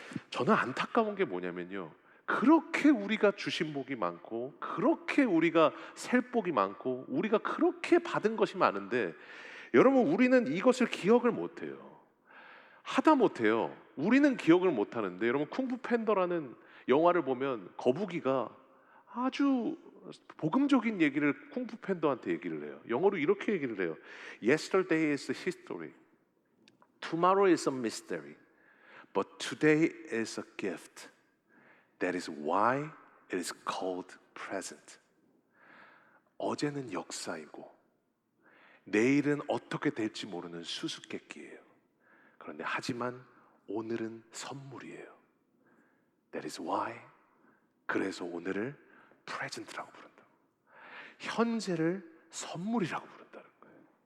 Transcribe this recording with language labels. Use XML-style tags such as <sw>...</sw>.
<ko>저는 안타까운 게 뭐냐면요, 그렇게 우리가 주신 복이 많고 그렇게 우리가 셀 복이 많고 우리가 그렇게 받은 것이 많은데 여러분, 우리는 이것을 기억을 못해요. 하다못해요, 우리는 기억을 못하는데 여러분, 쿵푸 팬더라는 영화를 보면 거북이가 아주 복음적인 얘기를 쿵푸 팬더한테 얘기를 해요. 영어로 이렇게 얘기를 해요.</ko> <en>Yesterday is history, tomorrow is a mystery, but today is a gift. That is why it is called present.</en> <ko>어제는 역사이고 내일은 어떻게 될지 모르는 수수께끼예요. 그런데 하지만 오늘은 선물이에요.</ko> <en>That is why.</en> <ko>그래서 오늘을 present라고 부른다. 현재를 선물이라고 부른다는 거예요.</ko>